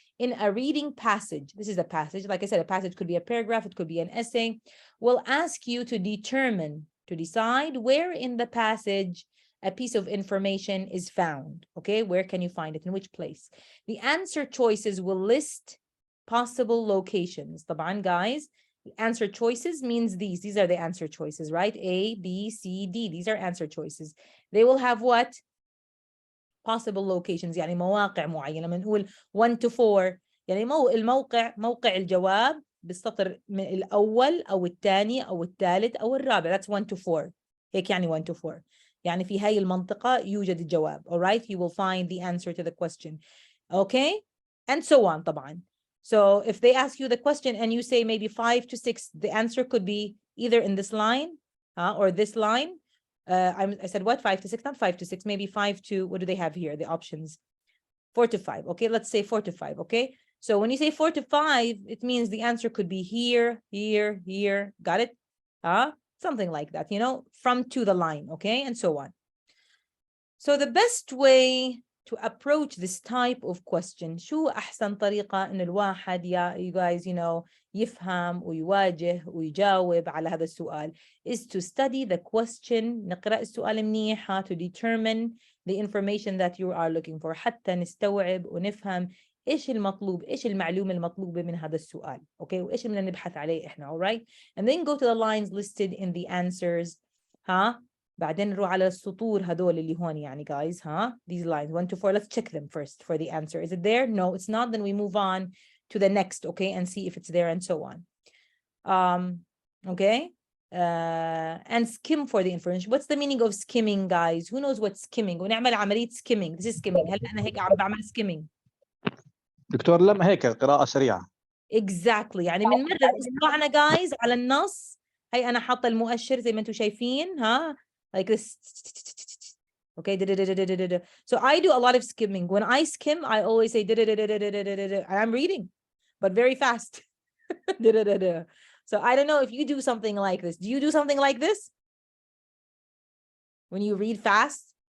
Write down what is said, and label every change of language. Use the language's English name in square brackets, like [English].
[English] In a reading passage, this is a passage, like I said, a passage could be a paragraph, it could be an essay, will ask you to decide where in the passage a piece of information is found, okay? Where can you find it? In which place? The answer choices will list possible locations. [Arabic] طبعا, [English] guys, answer choices means these are the answer choices, right? A, B, C, D. These are answer choices. They will have what? Possible locations. [Arabic] يعني مواقع معينة. لما نقول 1 to 4 يعني موقع الجواب بالسطر الأول أو الثاني أو الثالث أو الرابع. [English] That's 1 to 4. [Arabic] هيك يعني [English] 1 to 4. [Arabic] يعني في هاي المنطقة يوجد الجواب. [English] All right, you will find the answer to the question. Okay, and so on [Arabic] طبعا. [English] So if they ask you the question and you say maybe 5 to 6, the answer could be either in this line or this line. I said what? 5 to 6, not 5 to 6, maybe 5 to, what do they have here? The options 4 to 5. Okay, let's say 4 to 5. Okay, so when you say 4 to 5, it means the answer could be here, here, here. Got it? Something like that, from to the line. Okay, and so on. So the best way to approach this type of question, [Arabic] شو أحسن طريقة إن الواحد [English] you guys [Arabic] يفهم ويواجه ويجاوب على هذا السؤال, [English] is to study the question. [Arabic] نقرأ السؤال منيح, [English] to determine the information that you are looking for, [Arabic] حتى نستوعب ونفهم إيش المطلوب, إيش المعلومة المطلوبة من هذا السؤال, okay, وإيش اللي نبحث عليه إحنا, all right? [English] And then go to the lines listed in the answers, [Arabic] بعدين نروح على السطور هذول اللي هون يعني, [English] guys, these lines 1 to 4. Let's check them first for the answer. Is it there? No, it's not. Then we move on to the next, okay, and see if it's there and so on. Okay, and skim for the information. What's the meaning of skimming, guys? Who knows what skimming? [Arabic] ونعمل عملية skimming. [English] This is skimming. [Arabic] هل أنا هيك عم بعمل skimming؟ دكتور لم هيك قراءة سريعة. [English] Exactly. [Arabic] يعني من مرة إصبعنا guys على النص. هي أنا حاطة المؤشر زي ما أنتم شايفين, [English] like this. Okay, so I do a lot of skimming. When I skim, I always say I'm reading, but very fast. So I don't know if you do something like this. Do you do something like this? When you read fast?